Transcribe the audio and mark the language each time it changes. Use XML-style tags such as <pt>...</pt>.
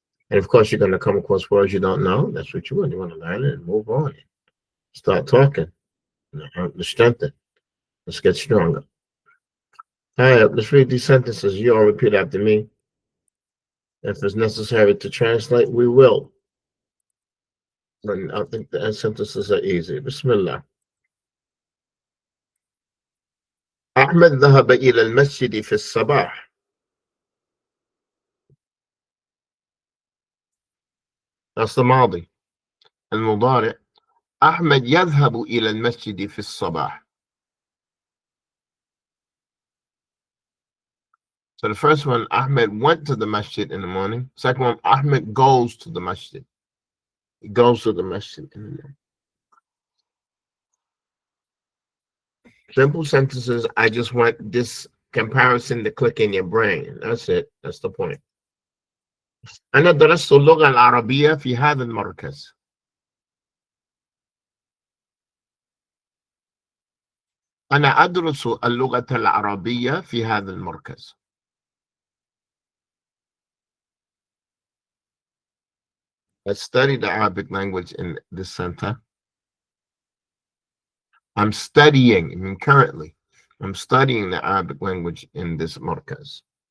<en>And of course, you're going to come across words you don't know. That's what you want. You want to learn it and move on. Start talking. Strengthen. Let's get stronger. All right, let's read these sentences. You all repeat after me. If it's necessary to translate, we will. And I think the sentences are easy. Bismillah.</en> <ar>أحمد ذهب إلى المسجد في الصباح.</ar> <en>That's the ماضي.</en> <ar>المضارع أحمد يذهب إلى المسجد في الصباح.</ar> <en>So the first one, Ahmed went to the masjid in the morning. Second one, Ahmed goes to the masjid. He goes to the masjid in the morning. Simple sentences. I just want this comparison to click in your brain. That's it. That's the point.</en> <ar>أنا درست اللغة العربية في هذا المركز. أنا أدرس اللغة العربية في هذا المركز.</ar> <en>I study the Arabic language in this center. I'm studying, I mean currently, I'm studying the Arabic language in this markaz.</en>